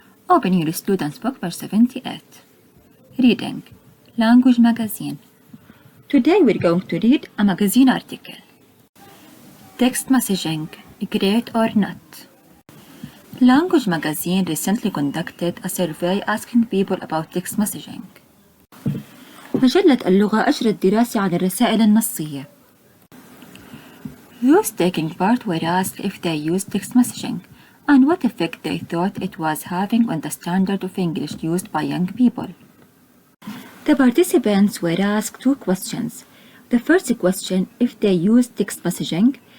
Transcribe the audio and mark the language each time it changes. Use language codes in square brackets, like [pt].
[en] Open your students book page 78. Reading Language Magazine. Today we're going to read a magazine article. Text messaging, great or not? Language Magazine recently conducted a survey asking people about text messaging. [ar] مجلة اللغة أجرت دراسة عن الرسائل النصية. [en] Those taking part were asked if they used text messaging and what effect they thought it was having on the standard of English used by young people. The participants were asked two questions. The first question, if they used text messaging.